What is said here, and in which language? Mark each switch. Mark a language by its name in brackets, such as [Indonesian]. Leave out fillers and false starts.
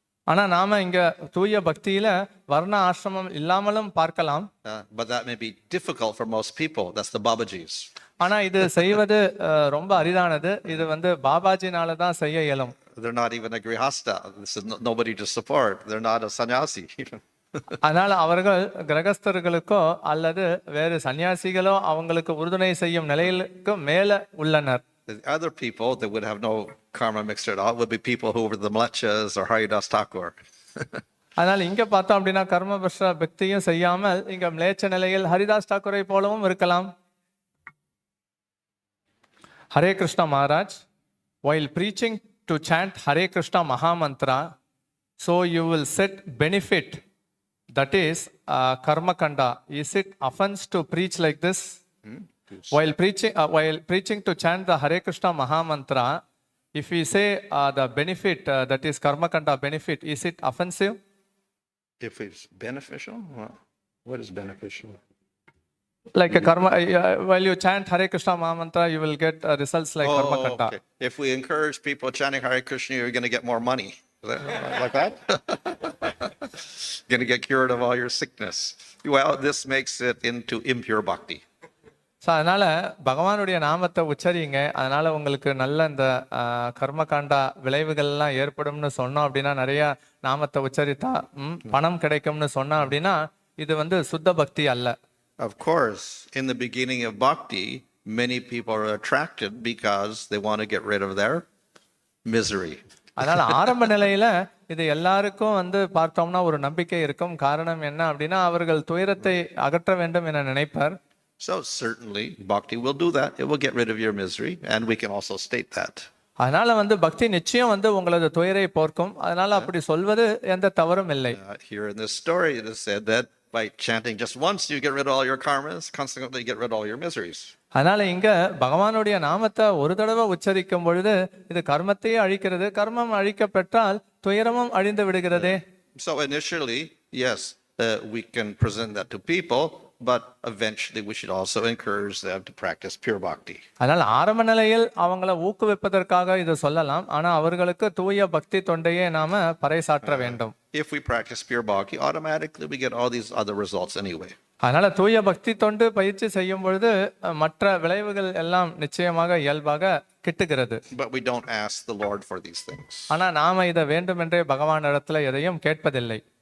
[Tamil] ஆனா நாம இங்க தூய பக்தியில வர்ண ஆசிரமம் இல்லாமலும் பார்க்கலாம். [English] But that may be difficult for most people. That's the Babajis. [Tamil] ஆனா இது செய்வது ரொம்ப அரிதானது. இது பாபாஜினால தான் செய்ய இயலும். [English] They're not even a grihasta. This is nobody to support. They're not a sannyasi even. [Tamil] அதனால அவர்கள் கிரகஸ்தர்களுக்கோ அல்லது வேறு சன்னியாசிகளோ அவங்களுக்கு உறுதுணை செய்யும் நிலையிலுக்கு மேல உள்ளனர். [English] The other people that would have no karma mixed at all would be people who were the Mlechas or Haridas Thakur. [Tamil] அதனால இங்க பார்த்தோம் அப்படின்னா கர்மபஷ்ட பக்தியும் செய்யாமல் இங்க மிலேச்ச நிலையில் ஹரிதாஸ் தாக்கூரை போலவும் இருக்கலாம். [English] Hare Krishna Maharaj, while preaching to chant Hare Krishna Mahamantra, so you will set benefit, that is karma kanda. Is it offense to preach like this? While preaching to chant the Hare Krishna Mahamantra, if we say the benefit, that is karma kanda benefit, is it offensive? If it's beneficial, what is beneficial? Like a karma, while you chant Hare Krishna Mahamantra, you will get results like karma kanda. Okay. If we encourage people chanting Hare Krishna, you're going to get more money. Is that like that? Going to get cured of all your sickness. Well, this makes it into impure bhakti. [Tamil] So அதனால பகவானுடைய நாமத்தை உச்சரிங்க, அதனால உங்களுக்கு நல்ல இந்த கர்மகாண்டா விளைவுகள்லாம் ஏற்படும்னு சொன்னோம் அப்படின்னா, நிறைய நாமத்தை உச்சரித்தா பணம் கிடைக்கும்னு சொன்னா அப்படின்னா இது வந்து சுத்த பக்தி அல்ல. [English] Of course, in the beginning of bhakti, many people are attracted because they want to get rid of their misery. [Tamil] அதனால ஆரம்ப நிலையில இது எல்லாருக்கும் வந்து பார்த்தோம்னா ஒரு நம்பிக்கை இருக்கும். காரணம் என்ன அப்படின்னா அவர்கள் துயரத்தை அகற்ற வேண்டும் என நினைப்பர். [English] So certainly bhakti will do that. It will get rid of your misery, and we can also state that. [Tamil] அதனால வந்து பக்தி நிச்சயம் வந்து உங்களது துயரை போக்கும். அதனால அப்படி சொல்வது எந்த தவறும் இல்லை. [English] Here in this story it is said that by chanting just once you get rid of all your karmas, consequently get rid of all your miseries. [Tamil] அதனால இங்க பகவானுடைய நாமத்தை ஒரு தடவை உச்சரிக்கும் பொழுது இது கர்மத்தையே அழிக்கிறது. கர்மம் அழிக்கப்பட்டால் துயரமும் அழிந்து விடுகிறதே. [English] So initially, yes, we can present that to people, but eventually we should also encourage them to practice pure bhakti. [Tamil] அதனால ஆரம்ப நிலையில் அவங்கள ஊக்குவிப்பதற்காக இதை சொல்லலாம். ஆனா அவர்களுக்கு தூய பக்தி தொண்டையே நாம பறைசாற்ற வேண்டும். [English] If we practice pure bhakti, automatically we get all these other results anyway. [Tamil] அதனால தூய பக்தி தொண்டு பயிற்சி செய்யும் பொழுது மற்ற விளைவுகள் எல்லாம் நிச்சயமாக இயல்பாக கிட்டுகிறது. [English] But we don't ask the Lord for these things. [Tamil] ஆனா நாம இதை வேண்டுமென்றே பகவான் இடத்துல எதையும் கேட்பதில்லை.